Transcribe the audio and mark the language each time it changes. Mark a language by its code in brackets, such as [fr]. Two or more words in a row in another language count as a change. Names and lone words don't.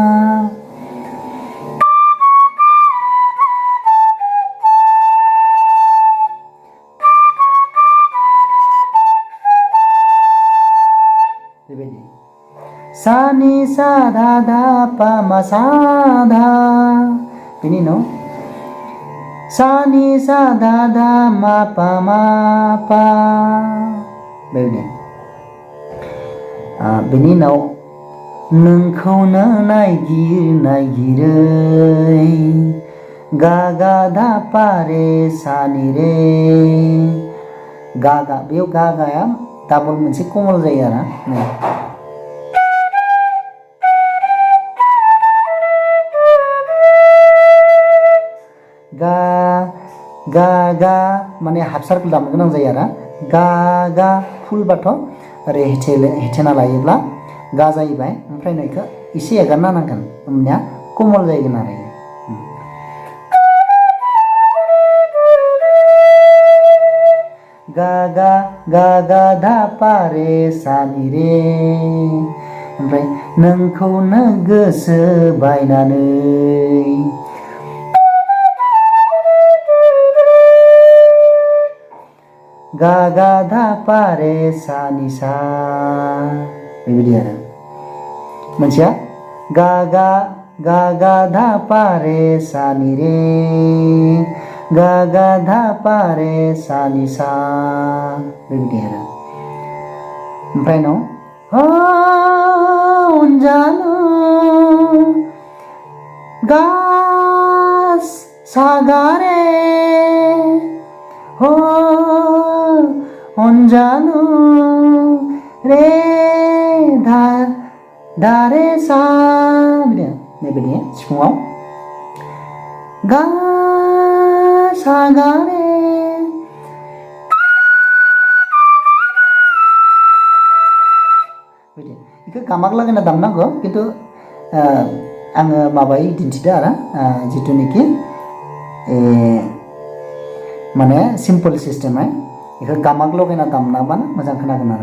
[brx] बेबायदि सानि सा धा धा पा मा सा धा, बेनि उनाव सानि सा धा धा मा पा मा पा। बेबायदि बेनि उनाव नोंखौनो नायगिर नायगिरै गा गा धा पा रे सा नि रे गा गा, बेयाव गा गाया डाबल मोनसे कमल जायो आरो गा गा गा माने [en] half circle [brx] दामनो गोनां जायो आरो गा गा फुलबाथ' ओरै हेथेना लायोब्ला गा जाहैबाय। ओमफ्राय नैखौ एसे एगारना नांगोन होमबानिया कमल जाहैगोन आरो गा गा गा गा धा पा रे सा नि रे। ओमफ्राय नोंखौनो गोसो बायनानै गा गा धा पा रे सा नि सा। बेबायदि आरो मोनसेया गा गा गा गा धा पा रे सा नि रे गा गा धा पा रे सा नि सा। बेबायदि आरो ओमफ्राय न अनजालु गा सा गा रे हो अनजालु रे धा धा रे सा। बेबायदि सिफुङाव गा सा गा रे। बेखौ गामाक लागायना दामनांगौ, खिन्थु आङो माबायै दिन्थिदो आरो जिथुनिखि माने [en] simple systemai [brx] बेखौ गामाक लगायना दामनाबानो मोजां खोनागोन आरो।